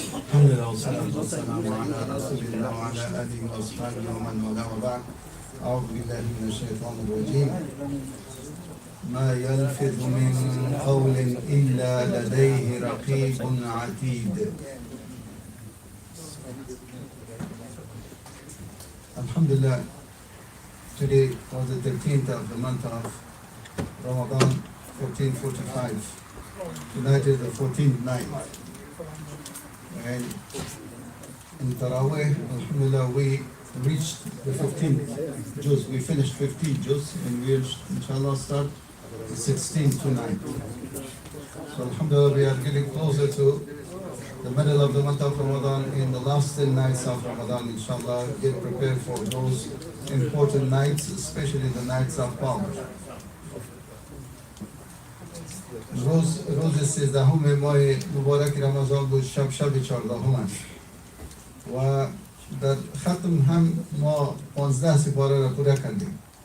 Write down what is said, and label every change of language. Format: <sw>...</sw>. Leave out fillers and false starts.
<ar>الحمد لله والصلاة والسلام على رسول الله وعلى آله وأصحابه ومن والاه وبعد. أعوذ بالله من الشيطان الرجيم. ما يلفظ من قول إلا لديه رقيب عتيد.</ar> <en>Alhamdulillah, today was the 13th of the month of Ramadan, 1445. Tonight is the 14th night. And in Taraweeh, Alhamdulillah, we reached the 15th juz. We finished 15 juz and we'll inshallah start the 16th tonight. So Alhamdulillah, we are getting closer to the middle of the month of Ramadan. In the last 10 nights of Ramadan, inshallah, get prepared for those important nights, especially the nights of power.</en> <fa>روز 13 ماه مبارک رمضان بود، شب 14 و در ختم هم ما 15 سپاره را پوره کردیم.</fa>